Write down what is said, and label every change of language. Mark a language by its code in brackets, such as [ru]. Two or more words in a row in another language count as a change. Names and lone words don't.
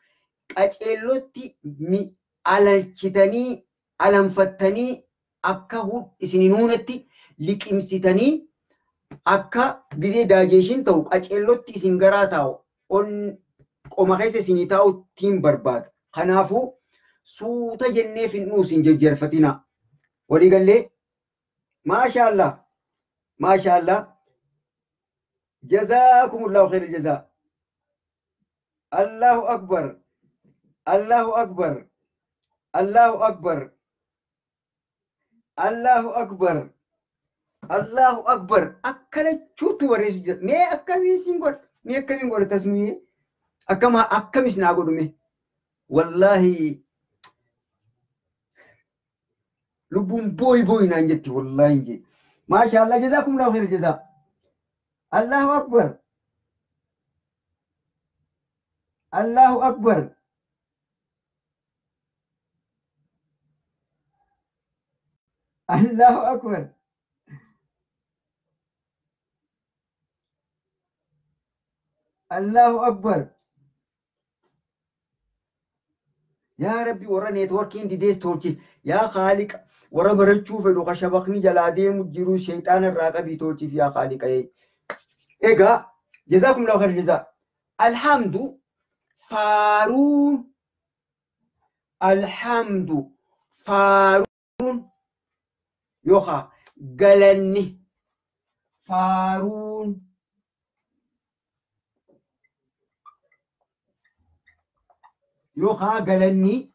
[om] Qaceellotti alalchitanii alanfattanii akka isin nuunatti liqimsitanii akka gizee daajeeshin ta'u qaceellotti isin garaa taa'u on qoma keessa isinii taa'u ittiin barbaada. Kanaafuu suuta jennee finnuu isin jajjarfatina. Walii gallee [ar] ما شاء الله ما شاء الله جزاكم الله خير الجزاء. الله أكبر الله أكبر الله أكبر الله أكبر الله أكبر. [om] Akkana chuutu barreessu jira. Mee akkamiin godha? Mee akkamiin godha tasmii? Akkamis naa godhume? Wallahi lubbuun booy naan jetti wallahi inji. [ar] ما شاء الله جزاكم الله خير الجزاء. الله أكبر الله أكبر الله أكبر الله أكبر. يا رب [om] warra neetworkiin didees tolchi. [ar] يا خالق [om] warra barachuu fedhu kashabaqni jalaa deemu jiru shayxaana irraa qabii tolchiif [ar] يا خالق. Egaa جزاكم الله خير الجزاء. [om] Alhamdu faaruun alhamdu faaruun yookaan galanni faaruun yookaan galanni